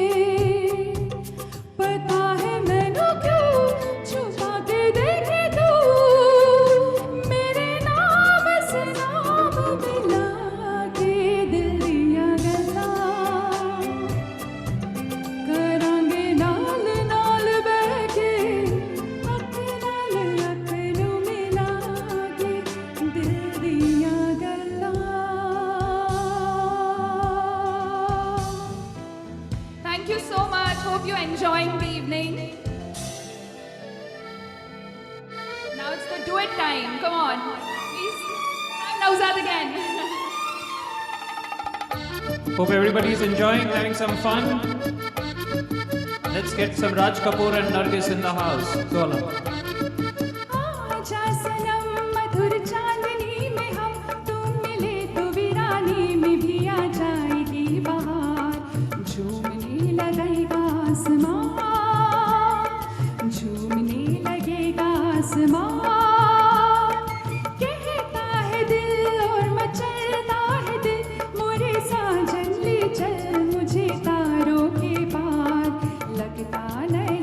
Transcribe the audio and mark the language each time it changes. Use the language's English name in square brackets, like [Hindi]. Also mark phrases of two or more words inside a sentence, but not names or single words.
[Punjabi] ਪਤਾ ਹੈ ਮੈਨੂੰ ਕਿਉਂ ਛੁਪਾ ਕੇ ਦੇਖੇ ਤੂੰ, ਮੇਰੇ ਨਾਮ ਸੇ ਨਾਮ ਮਿਲਾ ਕੇ ਦਿਲ ਦੀਆਂ ਗੱਲਾਂ, ਕਰਾਂਗੇ ਨਾਲ ਨਾਲ ਬੈਠ ਕੇ ਅੱਖ ਨਾਲ ਅੱਖ ਨੂੰ ਮਿਲਾ ਕੇ ਦਿਲ ਦੀਆਂ ਗੱਲਾਂ। [English] Thank you so much. Hope you're enjoying the evening. Now it's the duet time. Come on. Please. I'm Nauzad again. Hope everybody is enjoying, having some fun. Let's get some Raj Kapoor and Nargis in the house. Go on. [Hindi] आजा सनम मधुर चांदनी में हम तुम मिले तो वीरानी में भी आ जाएगी बहार, झूमने लगेगा आसमां, झूमने लगेगा आसमां, कहता है दिल और मचलता है दिल, मोरे साजन ले चल मुझे तारों के पार, लगता